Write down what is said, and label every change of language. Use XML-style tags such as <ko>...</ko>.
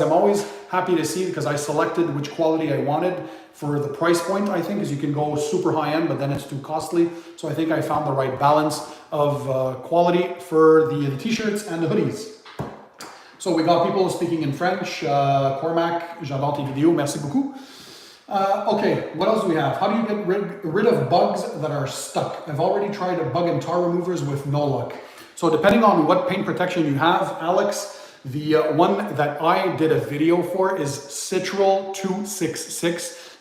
<en>I'm always happy to see, because I selected which quality I wanted for the price point, I think, because you can go super high end, but then it's too costly. So I think I found the right balance of quality for the t-shirts and the hoodies. So we got people speaking in French.</en> <fr>Cormac, j'adore tes vidéos, merci beaucoup.</fr> <en>Okay, what else do we have? How do you get rid of bugs that are stuck? I've already tried bug and tar removers with no luck. So depending on what paint protection you have, Alex, the one that I did a video for is Citral 266.</en>